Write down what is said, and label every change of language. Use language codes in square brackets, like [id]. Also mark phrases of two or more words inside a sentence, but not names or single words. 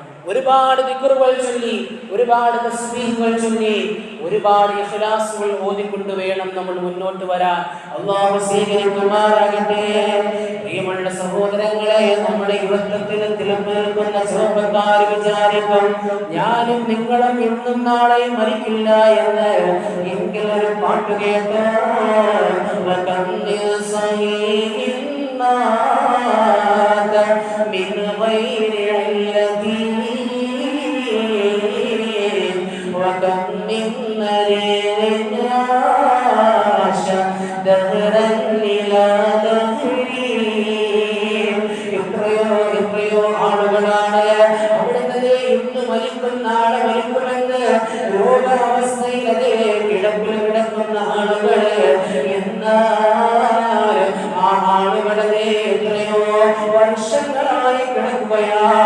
[ml] ഒരുപാട് ദിക്റുകൾ ചൊല്ലി, ഒരുപാട് തസ്ബീഹുകൾ ചൊല്ലി, ഒരുപാട് ഇഖ്ലാസുകൾ ഓതിക്കൊണ്ട് വേണം നമ്മൾ മുന്നോട്ട് വരാൻ. അല്ലാഹു സ്വീകരിക്കുമാറാകട്ടെ. പ്രിയമുള്ള സഹോദരങ്ങളെ, നമ്മുടെ യുവത്വത്തിൽ തിളങ്ങുന്ന ചെറുപ്പക്കാർ വിചാരിക്കും ഞാനും നിങ്ങളും ഇന്നും നാളെയും മരിക്കില്ല എന്ന്. എങ്കിൽ ഒരു പാട്ട് കേട്ടോ, [ar] من غير علة وكم من مريض عاش دهرا إلى دهري. [ml] എത്രയോ ആളുകളാണ് അവിടുന്ന് ഇന്ന് മരിക്കും നാളെ മരിക്കുമെന്ന് രോഗാവസ്ഥയിലെ കിടപ്പിൽ കിടക്കുന്ന ആളുകൾ. എന്നാൽ ആ ആളുകളെ എത്രയോ വർഷങ്ങളായി കിടക്കുകയാ.